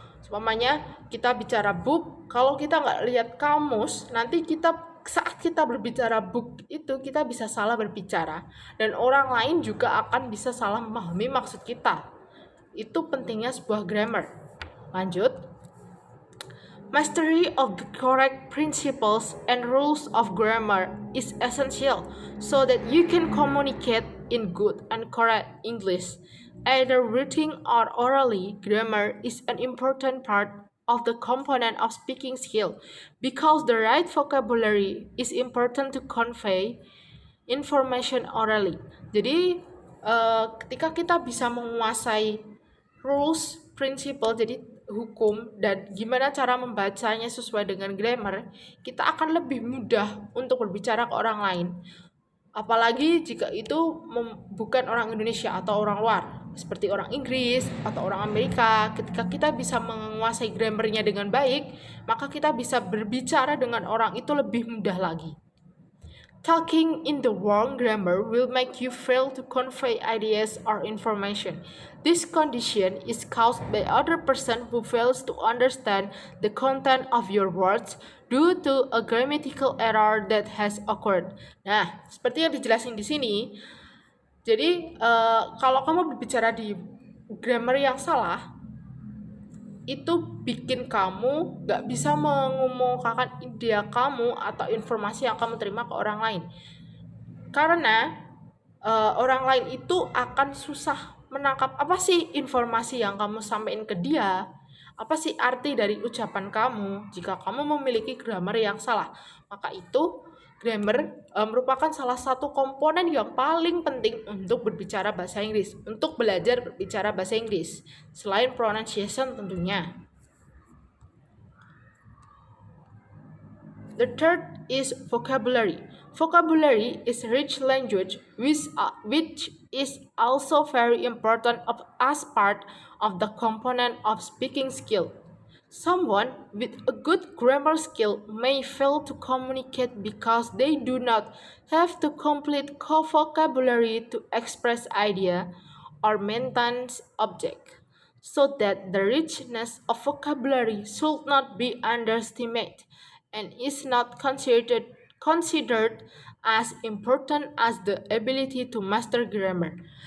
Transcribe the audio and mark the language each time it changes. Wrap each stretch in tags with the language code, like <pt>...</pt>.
<id>Umpamanya kita bicara book, kalau kita nggak lihat kamus, nanti saat kita berbicara book itu kita bisa salah berbicara dan orang lain juga akan bisa salah memahami maksud kita. Itu pentingnya sebuah grammar. Lanjut.</id> <en>Mastery of the correct principles and rules of grammar is essential so that you can communicate in good and correct English. Either written or orally, grammar is an important part of the component of speaking skill because the right vocabulary is important to convey information orally.</en> <id>Jadi ketika kita bisa menguasai rules, principle, jadi hukum dan gimana cara membacanya sesuai dengan grammar, kita akan lebih mudah untuk berbicara ke orang lain. Apalagi jika itu bukan orang Indonesia atau orang luar, seperti orang Inggris atau orang Amerika. Ketika kita bisa menguasai grammarnya dengan baik, maka kita bisa berbicara dengan orang itu lebih mudah lagi.</id> <en>Talking in the wrong grammar will make you fail to convey ideas or information. This condition is caused by other person who fails to understand the content of your words due to a grammatical error that has occurred.</en> <id>Nah, seperti yang dijelasin di sini, jadi kalau kamu berbicara di grammar yang salah, itu bikin kamu gak bisa mengumumkakan ide kamu atau informasi yang kamu terima ke orang lain. Karena orang lain itu akan susah menangkap apa sih informasi yang kamu sampaikan ke dia, apa sih arti dari ucapan kamu jika kamu memiliki grammar yang salah. Maka itu grammar merupakan salah satu komponen yang paling penting untuk berbicara bahasa Inggris, untuk belajar berbicara bahasa Inggris, selain pronunciation tentunya.</id> <en>The third is vocabulary. Vocabulary is rich language which is also very important as part of the component of speaking skill. Someone with a good grammar skill may fail to communicate because they do not have the complete vocabulary to express idea or maintain object, so that the richness of vocabulary should not be underestimated and is not considered as important as the ability to master grammar.</en>